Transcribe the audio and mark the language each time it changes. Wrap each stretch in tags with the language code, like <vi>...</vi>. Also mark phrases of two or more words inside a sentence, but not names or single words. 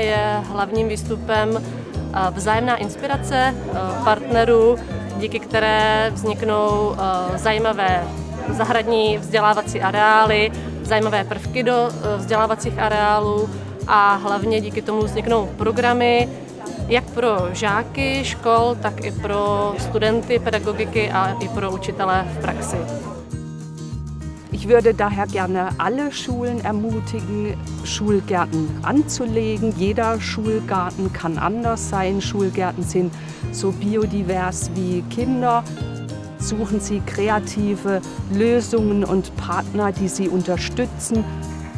<cs>je hlavním výstupem vzájemná inspirace partnerů, díky které vzniknou zajímavé zahradní vzdělávací areály, zajímavé prvky do vzdělávacích areálů a hlavně díky tomu vzniknou programy jak pro žáky škol, tak i pro studenty pedagogiky a i pro učitele v praxi.</cs> <de>Ich würde daher gerne alle Schulen ermutigen, Schulgärten anzulegen. Jeder Schulgarten kann anders sein. Schulgärten sind so biodivers wie Kinder. Suchen Sie kreative Lösungen und Partner, die Sie unterstützen.</de>